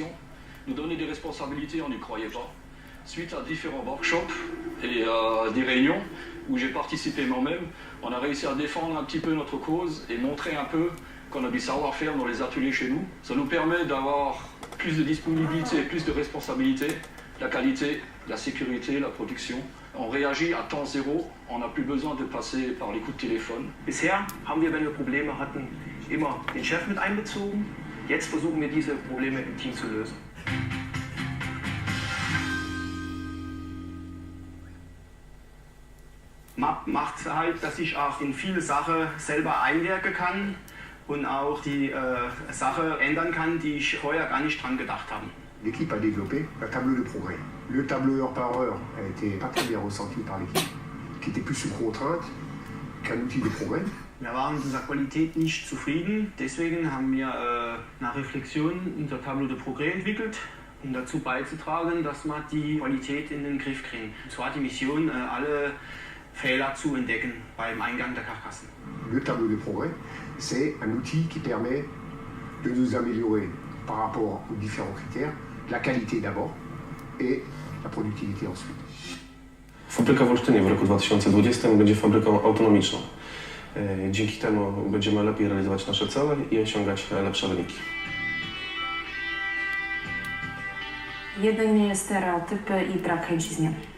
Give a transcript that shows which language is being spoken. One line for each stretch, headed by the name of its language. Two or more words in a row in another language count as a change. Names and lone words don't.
French: Nous donner des responsabilités, on n'y croyait pas. Suite à différents workshops et des réunions où j'ai participé moi-même, on a réussi à défendre un petit peu notre cause et montrer un peu qu'on a du savoir-faire dans les ateliers chez nous. Ça nous permet d'avoir plus de disponibilité, plus de responsabilité, la qualité, la sécurité, la production. On réagit à temps zéro, on n'a plus besoin de passer par les coups de téléphone.
German: Bisher haben wir, wenn wir Probleme hatten, immer den Chef mit einbezogen. Jetzt versuchen wir diese Probleme im Team zu lösen. MAP macht halt, dass ich auch in viele Sachen selber einwirken kann und auch die Sachen ändern kann, die ich vorher gar nicht dran gedacht habe.
French: L'équipe a développé un tableau de progrès. Le tableau heure par heure a été pas très bien ressenti par l'équipe, qui était plus sous contrainte qu'un outil de progrès.
German: Wir waren mit unserer Qualität nicht zufrieden, deswegen haben wir nach Reflexion unser
French: Tableau de Progrès
German: entwickelt, um dazu beizutragen, dass wir die Qualität in den Griff kriegen. Und zwar die Mission, alle Fehler zu entdecken beim Eingang der Karkassen.
French: Le tableau de progrès, c'est un outil qui permet de nous améliorer par rapport aux différents critères, la qualité d'abord et la productivité ensuite.
Polish: Fabryka w Olsztynie w roku 2020 będzie fabryką autonomiczną. Dzięki temu będziemy lepiej realizować nasze cele i osiągać lepsze wyniki. Jedynie stereotypy i brak chęci zmian.